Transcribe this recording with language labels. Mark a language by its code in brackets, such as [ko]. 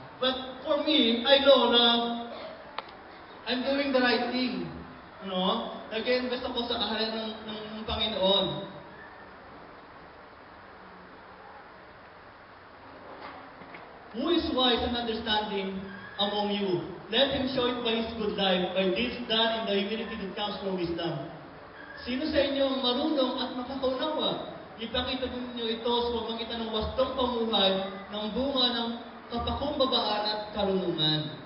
[en] But for me, I know na I'm doing the right thing. [tl] No? Nag-invest ako sa kahalan ng Panginoon. [en] Who is wise and understanding among you? Let him show it by his good life, by deeds done in the humility that comes from wisdom. [tl] Sino sa inyo ang marunong at makakaunawa? Ipakita ninyo ito sa pamamagitan ng wastong pamuhay ng bunga ng kapakumbabaan at karunungan.